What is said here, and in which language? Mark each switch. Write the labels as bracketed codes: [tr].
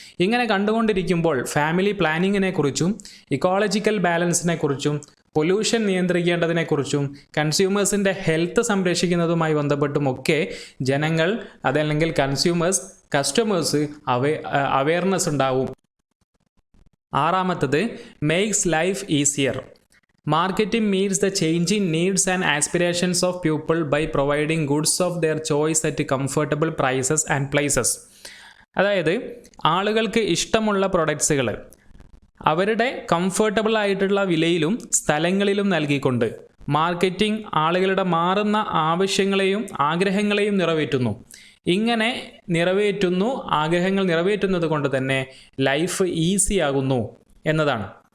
[ml] ഇങ്ങനെ കണ്ടുകൊണ്ടിരിക്കുമ്പോൾ ഫാമിലി പ്ലാനിങ്ങിനെ കുറിച്ചും ഇക്കോളജിക്കൽ ബാലൻസിനെ കുറിച്ചും പൊല്യൂഷൻ നിയന്ത്രിക്കേണ്ടതിനെക്കുറിച്ചും കൺസ്യൂമേഴ്സിൻ്റെ ഹെൽത്ത് സംരക്ഷിക്കുന്നതുമായി ബന്ധപ്പെട്ടുമൊക്കെ ജനങ്ങൾ, അതല്ലെങ്കിൽ കസ്റ്റമേഴ്സ് അവയർനെസ് ഉണ്ടാവും. ആറാമത്തത് [en] Makes life easier. Marketing meets the changing needs and aspirations of people by providing goods of their choice at comfortable prices and places. [ml] അതായത് ആളുകൾക്ക് ഇഷ്ടമുള്ള പ്രൊഡക്ട്സുകൾ, അവരുടെ കംഫർട്ടബിൾ ആയിട്ടുള്ള വിലയിലും സ്ഥലങ്ങളിലും നൽകിക്കൊണ്ട് മാർക്കറ്റിംഗ് ആളുകളുടെ മാറുന്ന ആവശ്യങ്ങളെയും ആഗ്രഹങ്ങളെയും നിറവേറ്റുന്നു. ഇങ്ങനെ ആഗ്രഹങ്ങൾ നിറവേറ്റുന്നത് കൊണ്ട് തന്നെ ലൈഫ് ഈസി ആകുന്നു എന്നതാണ്.